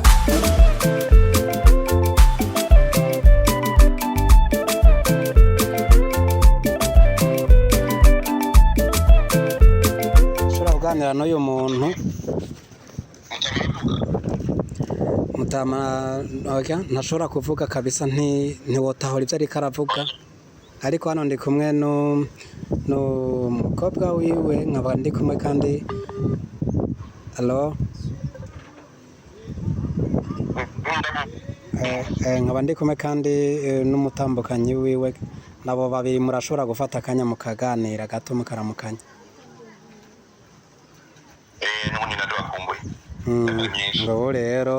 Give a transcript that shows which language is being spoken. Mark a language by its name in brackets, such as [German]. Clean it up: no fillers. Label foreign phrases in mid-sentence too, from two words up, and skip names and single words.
[Rundi] kuganira n'uyu muntu mutama ntashobora kuvuga kabisa ntiwotahora ibyo ariko aravuga ariko hano ndi kumwe n'umukobwa wiwe nkaba ndi kumwe kandi alo nkaba ndi kumwe kandi n'umutambukanyi wiwe nabo babiri murashobora gufata akanya mukaganira gato mukaramukanya ngo rero